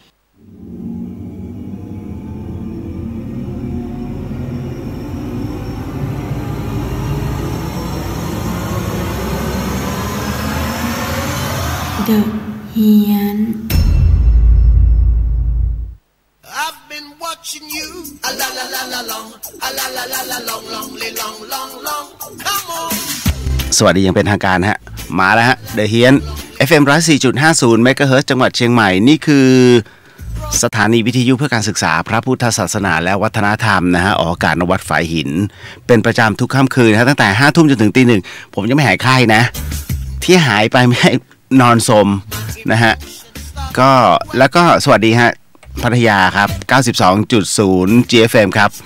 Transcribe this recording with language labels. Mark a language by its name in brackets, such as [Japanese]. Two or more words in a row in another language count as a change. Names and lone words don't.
[Thai] The เฮียน [English] watching you a la la la la long a la la la la long long long long long come on [Thai] สวัสดียังเป็นทางการฮะมาแล้วฮะเดอะเฮียน FM 104.50 เมกะเฮิรตซ์จังหวัดเชียงใหม่นี่คือสถานีวิทยุเพื่อการศึกษาพระพุทธศาสนาและวัฒนธรรมนะฮะออกอากาศณวัดฝายหินเป็นประจำทุกค่ำคืนนะฮะตั้งแต่ 5 ทุ่มจนถึง 1:00 นผมยังไม่หายไข้นะที่หายไปไม่ให้นอนสมนะฮะก็แล้วก็สวัสดีฮะพัทยาครับ 92.0 GFM ครับ